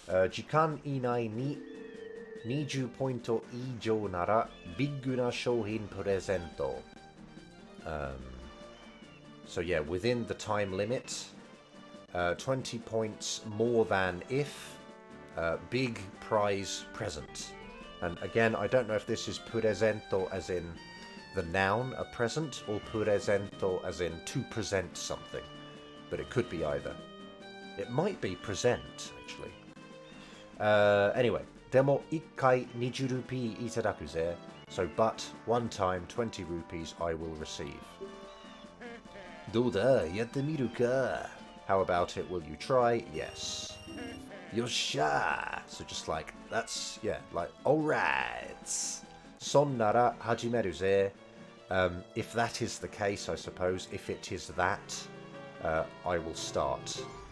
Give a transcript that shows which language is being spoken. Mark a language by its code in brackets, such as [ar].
[ja] 時間以内に20ポイント以上ならビッグな商品プレゼント。 [en] So yeah, within the time limit, 20 points more than if, big prize present. And again, I don't know if this is presento as in the noun, a present, or presento as in to present something. But it could be either. It might be present, actually. [ja] Anyway, でも1回20ルピーいただくぜ. [en] So, but one time 20 rupees I will receive. [ja] どうだ?やってみるか? [en] How about it? Will you try? Yes. [ja] Yosha! [en] So just like, that's, yeah, like, alright. [ja] Son nara hajimeru ze. [en] If that is the case, I suppose, if it is that, I will start.